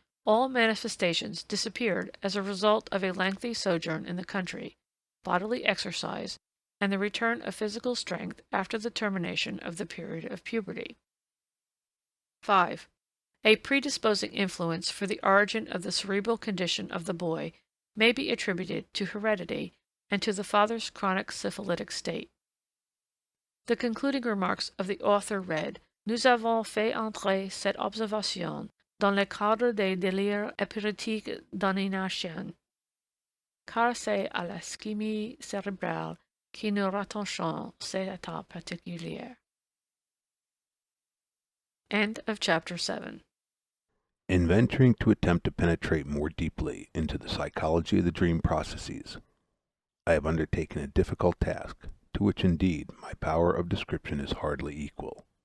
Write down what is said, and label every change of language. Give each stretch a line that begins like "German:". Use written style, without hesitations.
English: All manifestations disappeared as a result of a lengthy sojourn in the country, bodily exercise, and the return of physical strength after the termination of the period of puberty. 5. A predisposing influence for the origin of the cerebral condition of the boy may be attributed to heredity and to the father's chronic syphilitic state. The concluding remarks of the author read,
French: Nous avons fait entrer cette observation dans le cadre des délires épileptiques domination, car c'est à l'ischémie cérébrale que nous rattachons cet état particulier.
English: End of chapter 7. In venturing to attempt to penetrate more deeply into the psychology of the dream processes, I have undertaken a difficult task, to which indeed my power of description is hardly equal.